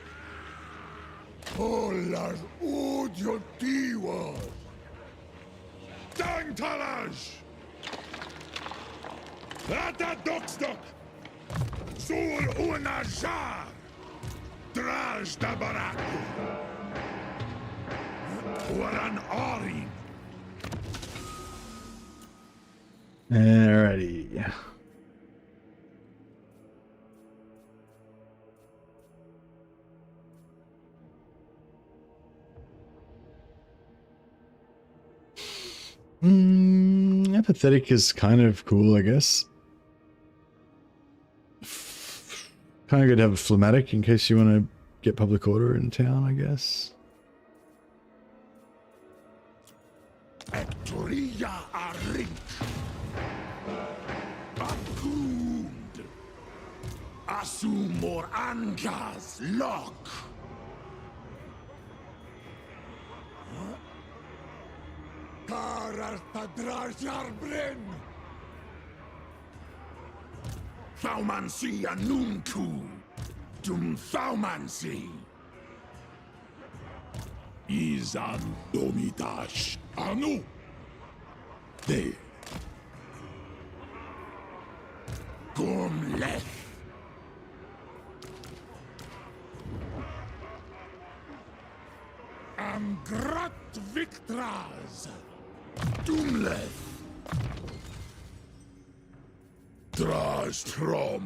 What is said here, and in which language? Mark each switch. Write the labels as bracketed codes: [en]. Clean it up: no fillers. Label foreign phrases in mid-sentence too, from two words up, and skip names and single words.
[en] Polar Udyotiwa Dangtalaj Rata Dokstok Sur Unajar Draj Dabaraku Waran Arin. Alrighty. Apathetic is kind of cool, I guess. Kind of good to have a phlegmatic in case you want to get public order in town, I guess. Etria Arink. Bakund. Asumor Angas Lock. Kararta Drazhoath. Faumansi Anunku. Dum Faumansi. Izan Domitash Anu. De. Gomleth. Amgrat Victras. Dumleth. Drazhoath.